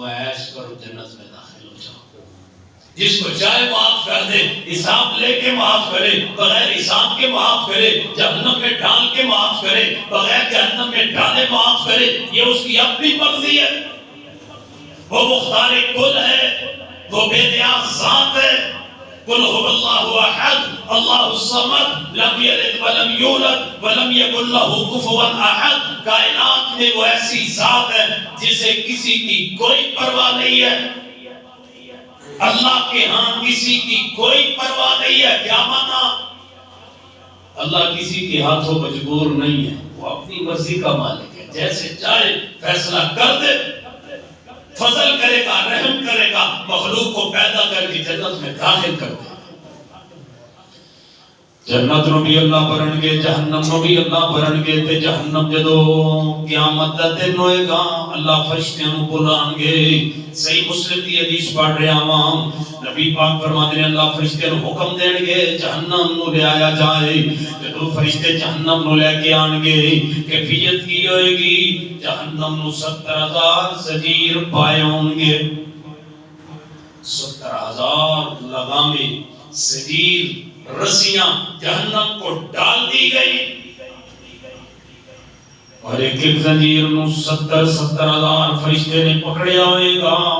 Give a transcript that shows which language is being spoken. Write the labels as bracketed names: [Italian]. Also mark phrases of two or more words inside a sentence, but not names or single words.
[Urdu] عیش کرو، جنت میں داخل ہو جاؤ، جس کو چاہے معاف کر دے، حساب لے کے معاف کرے، بغیر حساب کے معاف کرے، جہنم میں ڈال کے معاف کرے، بغیر جہنم میں ڈالے معاف کرے، یہ اس کی اپنی مرضی ہے، وہ مختار کل ہے، وہ بے نیاز ذات ہے، [Arabic] قل هو اللہ احد اللہ الصمد لم یلد ولم یولد ولم یکن له کفوا احد، [Urdu] کائنات میں وہ ایسی ذات ہے جسے کسی کی کوئی پرواہ نہیں ہے، اللہ کے ہاں کسی کی کوئی پرواہ نہیں ہے، کیا مانا؟ اللہ کسی کے ہاتھوں مجبور نہیں ہے، وہ اپنی مرضی کا مالک ہے، جیسے چاہے فیصلہ کر دے، فضل کرے گا، رحم کرے گا، مخلوق کو پیدا کر کے جنت میں داخل کر دے، [Punjabi] جنت نو بھی اللہ بھرن گے، جہنم نو بھی اللہ بھرن گے، تے جہنم جدو قیامت دا دن ہوئے گا اللہ فرشتیاں نو بلان گے، [Urdu] صحیح مسلم کی حدیث پڑھ رہے عوام، نبی پاک فرماتے ہیں [Punjabi] اللہ فرشتیاں نو حکم دیں گے جہنم نو لے آیا جائے، جدو فرشتے جہنم نو لے کے آن گے، کیفیت کی ہوئے گی، جہنم نو 70,000 زنجیر پائے ہوں گے، 70,000 لگامے زنجیر رسیاں [Urdu] جہنم کو ڈال دی گئی، اور [Punjabi] ایک ایک زنجیر نو 70,000 فرشتے نے پکڑیا ہوئے گا.